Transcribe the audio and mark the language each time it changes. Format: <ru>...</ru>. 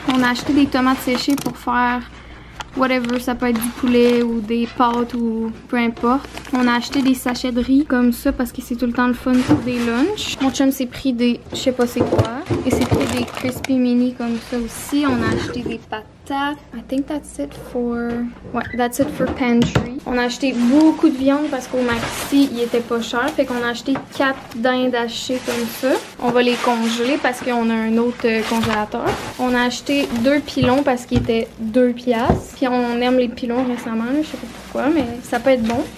<fr>On a acheté des tomates séchées pour faire whatever, ça peut être du poulet ou des pâtes ou peu importe. On a acheté des sachets de riz comme ça parce que c'est tout le temps le fun pour des lunchs. Mon chum s'est pris des, je sais pas c'est quoi, et s'est pris des</fr> <en>crispy mini</en> <fr>comme ça aussi. On a acheté des patates.</fr> <en>I think that's it for, ouais, that's it for pantry.</en> <fr>On a acheté beaucoup de viande parce qu'au Maxi, il était pas cher. Fait qu'on a acheté 4 dindes hachées comme ça. On va les congeler parce qu'on a un autre congélateur. On a acheté 2 pilons parce qu'ils étaient 2 piastres. Puis on aime les pilons récemment, là, je sais pas pourquoi, mais ça peut être bon.</fr>